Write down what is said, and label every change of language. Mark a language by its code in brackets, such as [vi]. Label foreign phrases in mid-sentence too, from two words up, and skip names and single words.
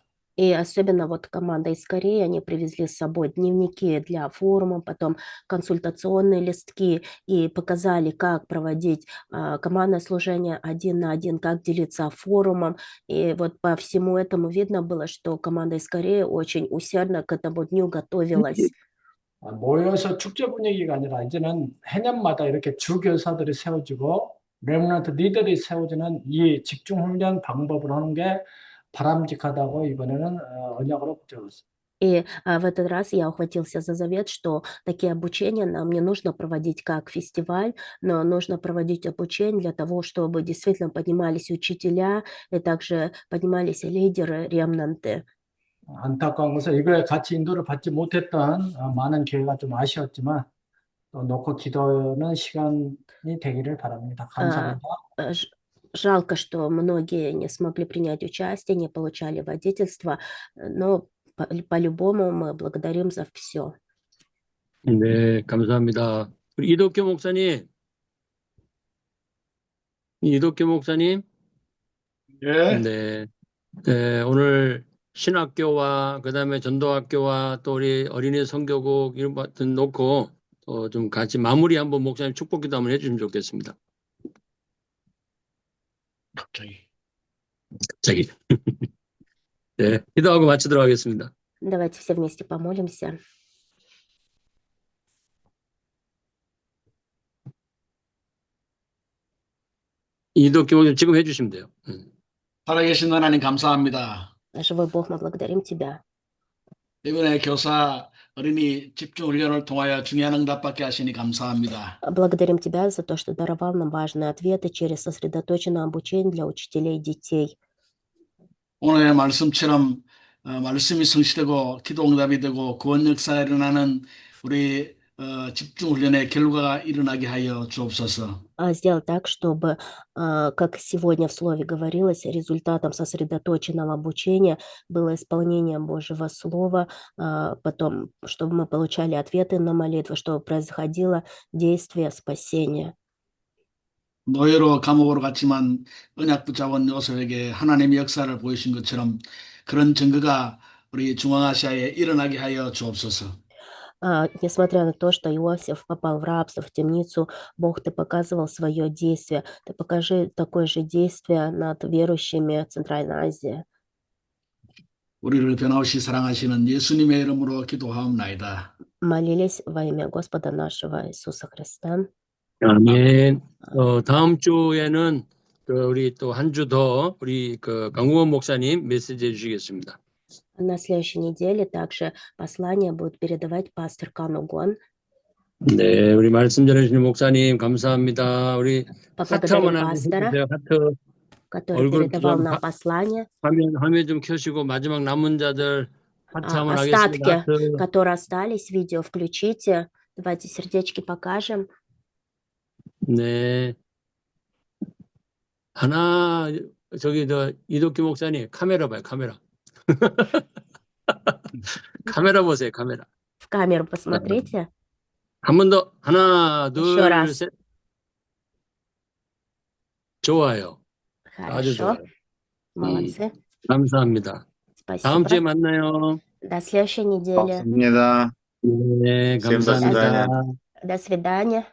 [ru] И особенно вот команда из Кореи, они привезли с собой дневники для форума, потом консультационные листки и показали, как проводить командное служение 1 на 1, как делиться форумом. И вот по всему этому видно было, что команда из Кореи очень усердно к этому дню готовилась. [ko] 모여서 축제 분위기가 아니라 이제는 해년마다 이렇게 주교사들이 세워지고 렘넌트 리더들이 세워지는 이 집중훈련 방법을 하는 게 바람직하다고 이번에는 언약으로 붙잡았습니다. [ru] И в этот раз я ухватился за завет, что такие обучения нам не нужно проводить как фестиваль, но нужно проводить обучение для того, чтобы действительно поднимались учителя и также поднимались лидеры, ремнанты. [ko] 안타까운 것은 이거에 같이 인도를 받지 못했던 많은 교회가 좀 아쉬웠지만 또 놓고 기도하는 시간이 되기를 바랍니다. 감사합니다. [ru] Жалко, что многие не смогли принять участие, не получали водительства, но по-любому мы благодарим за все. [ko] 네, 감사합니다. 우리 이덕규 목사님. 이덕규 목사님. 예. 네. 네, 오늘 신학교와 그다음에 전도학교와 또 우리 어린이 선교국 이런 것 놓고 좀 같이 마무리 한번 목사님 축복 기도 한번 해주시면 좋겠습니다. 갑자기. 네, 기도하고 마치도록 하겠습니다. [ru] Давайте все вместе помолимся. [ko] 이덕규 목사님 지금 해주시면 돼요. 살아계신 하나님 감사합니다. [ru] Живой Бог, мы благодарим Тебя. [ko] 이번에 교사 어린이 집중 훈련을 통하여 중요한 응답받게 하시니 감사합니다. [ru] Благодарим Тебя за то, что даровал нам важные ответы через сосредоточенное обучение для учителей и детей. [ko] 오늘의 말씀처럼 말씀이 성취되고 기도 응답이 되고 구원 역사가 일어나는 우리 집중 훈련의 결과가 일어나게 하여 주옵소서. [ru] Сделать так, чтобы, как сегодня в слове говорилось, результатом сосредоточенного обучения было исполнение Божьего Слова, потом, чтобы мы получали ответы на молитвы, чтобы происходило действие спасения. [ko] 노예로 감옥으로 갔지만 언약 붙잡은 요셉에게 하나님의 역사를 보이신 것처럼 그런 증거가 우리 중앙아시아에 일어나게 하여 주옵소서. [ru] Несмотря на то, что Иосиф попал в рабство, в темницу, Бог, Ты показывал свое действие. Ты покажи такое же действие над верующими Центральной Азии. [ko] 우리를 변함없이 사랑하시는 예수님의 이름으로 기도하옵나이다. [ru] Молились во имя Господа нашего Иисуса Христа. [ko] 아멘. 다음 주에는 우리 또 한 주 더 우리 그 강우원 목사님 메시지 해주시겠습니다. [ru] На следующей неделе также послание будет передавать пастор Канугон. [ko] 네, 우리 말씀 전해주신 목사님 감사합니다. 우리 하트 한번 [ru] Поблагодарим пастора, [ko] 해주세요. 하트. [ru] который [ko] 얼굴 [ru] передавал [ko] 좀 [ru] нам послание. [ko] 화면 좀 켜시고 마지막 남은 자들 하트 한번 [ru] Остатки, [ko] 하겠습니다. 하트. [ru] которые остались, видео включите. Давайте сердечки покажем. [ko] 네. 하나 저기 이덕기 목사님 카메라 봐요. 카메라. 카메라 보세요. 카메라. [ru] В камеру посмотрите. [ko] 한 번 더. 하나, [ru] Еще [ko] 둘, [ru] раз. [ko] 셋. 좋아요. 아주 [ru] Хорошо. [ko] 좋아요. [ru] Молодцы. [ko] 감사합니다. 다음 주에 [ru] Спасибо. [ko] 만나요. [ru] До следующей недели. [ko] 감사합니다. 네, [ru] Всем до [ko] 감사합니다. [ru] свидания. До свидания.